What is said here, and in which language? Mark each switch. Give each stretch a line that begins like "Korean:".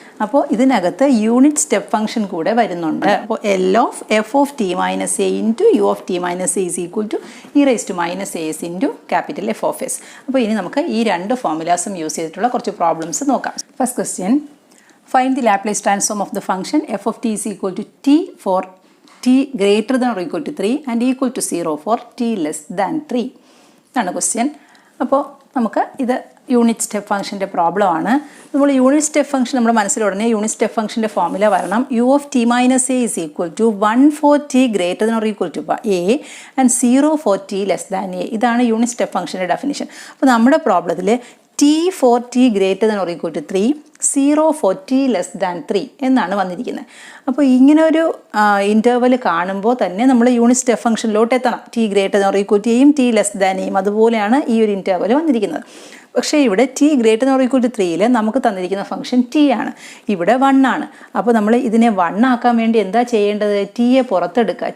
Malayalam: അപ്പോൾ ഇതിനകത്ത് unit step function കൂടെ വരുന്നുണ്ട്. അപ്പോൾ
English: L of f of t minus a into u of t minus a is equal to e raised to minus as into capital F of s.
Malayalam: അപ്പോൾ ഇനി നമുക്ക് ഈ രണ്ട് ഫോർമുലാസും യൂസ് ചെയ്തിട്ടുള്ള കുറച്ച് പ്രോബ്ലംസ് നോക്കാം.
English: first question, find the Laplace transform of the function f of t is equal to t for t greater than or equal to 3 and equal to 0 for t less than 3
Malayalam: ആണ് question. അപ്പോൾ നമുക്ക് ഇത് unit step ഫംഗ്ഷൻ്റെ problem ആണ്. നമ്മൾ unit step function നമ്മുടെ മനസ്സിലുടനെ unit step ഫംഗ്ഷൻ്റെ formula വരണം.
English: u of t minus a is equal to 1 for t greater than or equal to a and 0 for t less than a.
Malayalam: ഇതാണ് unit step ഫംഗ്ഷൻ്റെ definition. അപ്പോൾ നമ്മുടെ പ്രോബ്ലത്തിൽ
English: t for t greater than or equal to 3, 0 for t less than 3
Malayalam: എന്നാണ് വന്നിരിക്കുന്നത്. അപ്പോൾ ഇങ്ങനെ ഒരു interval കാണുമ്പോൾ തന്നെ നമ്മൾ യൂണിറ്റ് സ്റ്റെപ്പ് ഫംഗ്ഷനിലോട്ട് എത്തണം.
English: t greater than or equal to a
Malayalam: യും t less than a യും അതുപോലെയാണ് ഈ ഒരു ഇൻ്റർവൽ വന്നിരിക്കുന്നത്. പക്ഷേ ഇവിടെ t > 3യിൽ നമുക്ക് തന്നിരിക്കുന്ന ഫംഗ്ഷൻ t ആണ്, ഇവിടെ 1 ആണ്. അപ്പോൾ നമ്മൾ ഇതിനെ 1 ആക്കാൻ വേണ്ടി എന്താ ചെയ്യേണ്ടത്? ടിയെ പുറത്തെടുക്കുക.